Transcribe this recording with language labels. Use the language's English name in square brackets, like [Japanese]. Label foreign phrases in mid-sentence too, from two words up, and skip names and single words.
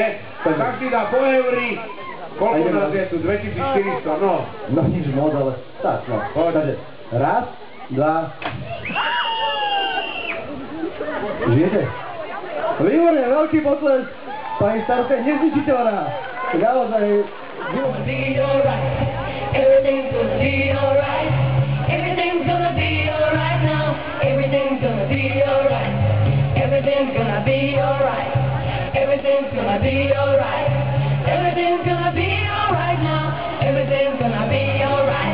[Slovak] Každý dá po euri. Koľko nás je tu? 2400, no. No, nič moc, ale tak, no. Takže, raz, dva... Žijete? Výborne, veľký potles. Pani starostka je nezničiteľná. Naozaj... [English] Everything's gonna be alright. Everything's gonna be alright now. Everything's gonna be alright. Everything's gonna be alright. Everything's gonna be alright. Everything's gonna be alright now. Everything's gonna be alright.